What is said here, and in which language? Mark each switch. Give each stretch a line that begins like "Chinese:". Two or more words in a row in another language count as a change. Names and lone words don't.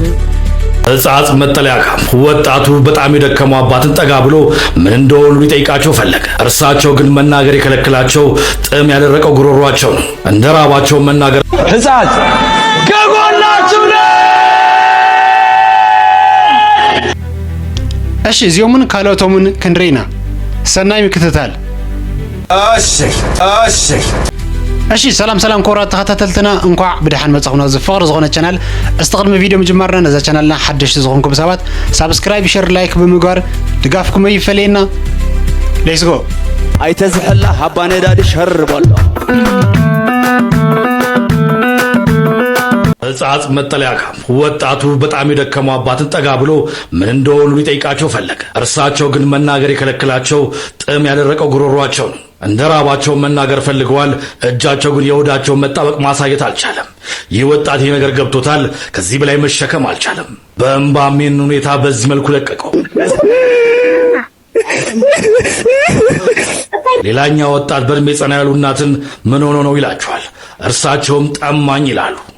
Amharic: ህፃጽ መጠለያ ካምፕ ወጣቱ በጣም የደከመው አባትን ጠጋ ብሎ ምን እንደሆኑ ሊጠይቃቸው ፈለገ። እርሳቸው ግን መናገር የከለከላቸው ጥም ያደረቀው ጉሮሯቸው ነው። እንደራባቸው መናገር ህፃጽ ከጎናችሁ ነው።
Tigrinya: እሺ ዚዮምን ካሎቶምን ክንድሬና ሰናይ ምክትታል እሺ ሰላም ሰላም ኮራት ተከታተልትና እንኳን ብድሓን መጽኹና ዝፍቅር ዝኾነ ቻናል استقدم ቪዲዮ መጀመርና ነዛ ቻናልና ሓድሽ ዝኾንኩም ሰባት
English: subscribe share like
Tigrinya: ብምግባር ድጋፍኩም ይፈለየና
English: let's go አይተዝሕላ ሃባነዳዲ ሸር በሎ
Amharic: ህፃጽ መጠለያ ካምፕ ወጣቱ በጣም የደከመው አባትን ጠጋ ብሎ ምን እንደሆኑ ሊጠይቃቸው ፈለገ። እርሳቸው ግን መናገር የከለከላቸው ጥም ያደረቀው ጉሮሯቸው ነው። እንደራባቸው መናገር ፈልገዋል። እጃቸው ግን የሆዳቸውን መጣበቅ ማሳየት አልቻለም። ይህ ወጣት ይህ ነገር ገብቶታል። ከዚህ በላይ መሸከም አልቻለም። በእንባም ይህን ሁኔታ በዚህ መልኩ ለቀቀው። ሌላኛው ወጣት በእድሜ ጸና ያሉ እናትን ምን ሆኖ ነው ይላቸዋል። እርሳቸውም ጠማኝ ይላሉ።